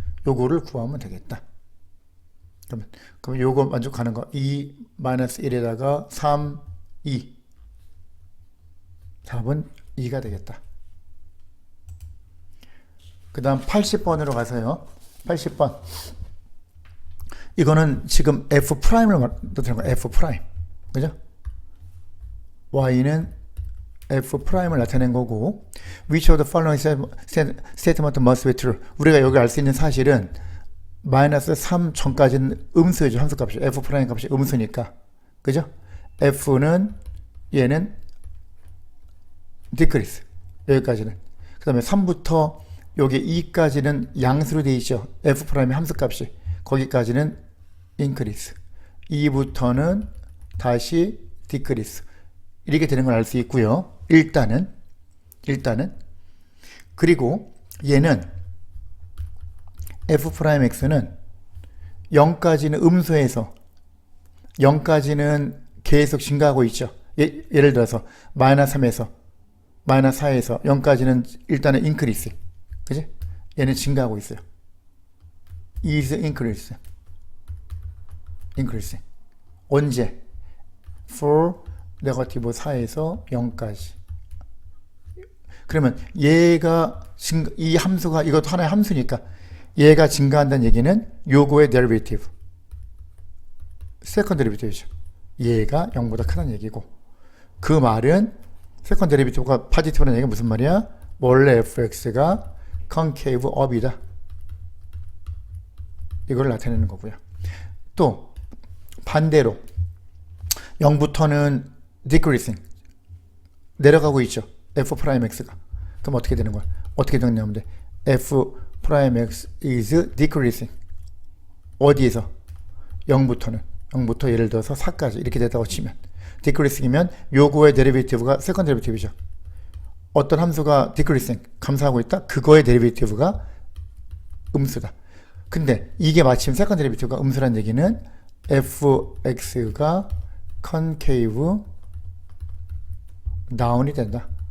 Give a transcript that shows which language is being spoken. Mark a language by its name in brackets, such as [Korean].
[Korean] 요거를 구하면 되겠다. 그러면 요거 만족하는 거 2 마이너스 1에다가 3 2 답은 2가 되겠다. 그 다음 80번으로 가서요. 80번 이거는 지금 F'을 뜻하는 거예요. F' 그죠? Y는 F'을 나타낸 거고 [English] Which of the following statement must be true? [Korean] 우리가 여기 알 수 있는 사실은 마이너스 3 전까지는 음수죠. 함수값이 F' 값이 음수니까 그죠? F는 얘는 decrease 여기까지는 그 다음에 3부터 여기 2까지는 양수로 되어 있죠. F'의 함수값이 거기까지는 increase 2부터는 다시 decrease 이렇게 되는 걸 알 수 있고요. 일단은 그리고 얘는 F'X는 0까지는 음수에서 0까지는 계속 증가하고 있죠. 예를 들어서 마이너스 3에서 마이너스 4에서 0까지는 일단은 increase 그지? 얘는 증가하고 있어요. [English] is increase [Korean] 언제? for 네거티브 4에서 0까지 그러면 얘가 이 함수가 이것도 하나의 함수니까 얘가 증가한다는 얘기는 요거의 데리베이티브 세컨드 데리베이티브죠. 얘가 0보다 크다는 얘기고 그 말은 세컨드 데리베이티브가 파지티브라는 얘기가 무슨 말이야? 원래 fx가 concave up이다. 이걸 나타내는 거고요. 또 반대로 0부터는 decreasing 내려가고 있죠. f 프라임 x가. 그럼 어떻게 되는 거야? 어떻게 정리하면 돼? [English] f 프라임 x is decreasing. [Korean] 어디에서? 0부터 예를 들어서 4까지 이렇게 됐다고 치면 decreasing이면 요거의 데리베이티브가 세컨드 데리베이티브죠. 어떤 함수가 decreasing, 감소하고 있다? 그거의 데리베이티브가 음수다. 근데 이게 마침 세컨드 데리베이티브가 음수란 얘기는 fx가 concave down이 된다.